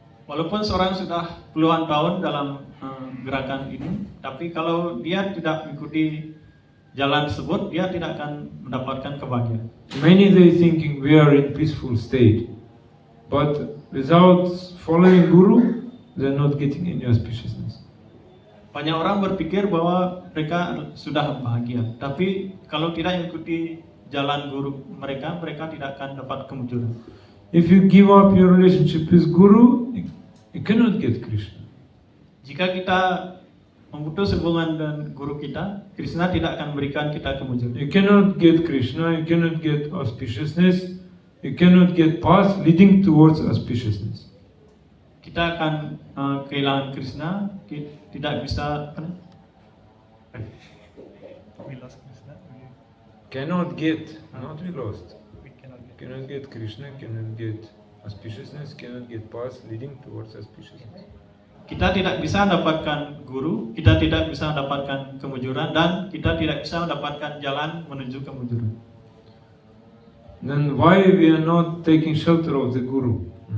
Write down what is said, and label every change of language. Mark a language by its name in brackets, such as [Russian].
[Indonesian] Walaupun seorang sudah puluhan tahun dalam gerakan ini, tapi kalau dia tidak mengikuti jalan tersebut, dia tidak akan mendapatkan kebahagiaan. [English] Many they thinking we are in peaceful state, but without following Guru, they are not getting any auspiciousness. [Indonesian] Banyak orang berpikir bahwa mereka sudah bahagia, tapi kalau tidak mengikuti jalan guru mereka, mereka tidak akan dapat kemujuran. [English] If you give up your relationship with Guru, you cannot get Krishna. [Indonesian] Jika kita memutus hubungan dengan guru kita, Krishna tidak akan memberikan kita kemujuran. [English] You cannot get Krishna, you cannot get auspiciousness, you cannot get path leading towards auspiciousness. [Indonesian] Kita akan kehilangan Krishna, tidak bisa [English] Cannot get, not we lost. Cannot get Krishna, cannot get auspiciousness, cannot get path leading towards auspiciousness. [Indonesian] Kita tidak bisa mendapatkan guru, kita tidak bisa mendapatkan kemujuran, dan kita tidak bisa mendapatkan jalan menuju kemujuran. [English] Then why we are not taking shelter of the Guru?